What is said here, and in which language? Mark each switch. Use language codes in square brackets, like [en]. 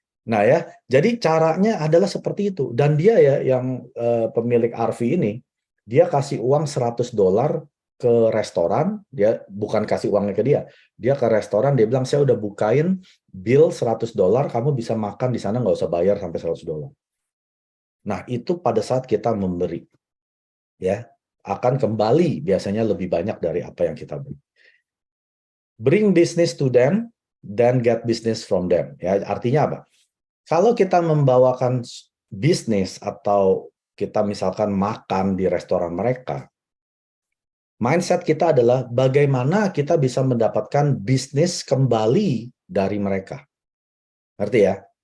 [id] Nah ya, jadi caranya adalah seperti itu. Dan dia ya, yang pemilik RV ini, dia kasih uang $100 ke restoran, dia bukan kasih uangnya ke dia ke restoran, dia bilang, saya udah bukain bill $100, kamu bisa makan di sana nggak usah bayar sampai $100. Nah itu pada saat kita memberi, ya akan kembali biasanya lebih banyak dari apa yang kita beri. [en] Bring business to them, then get business from them. [id] Ya, artinya apa? Kalau kita membawakan bisnis atau kita misalkan makan di restoran mereka, mindset kita adalah bagaimana kita bisa mendapatkan bisnis kembali dari mereka. Ngerti ya?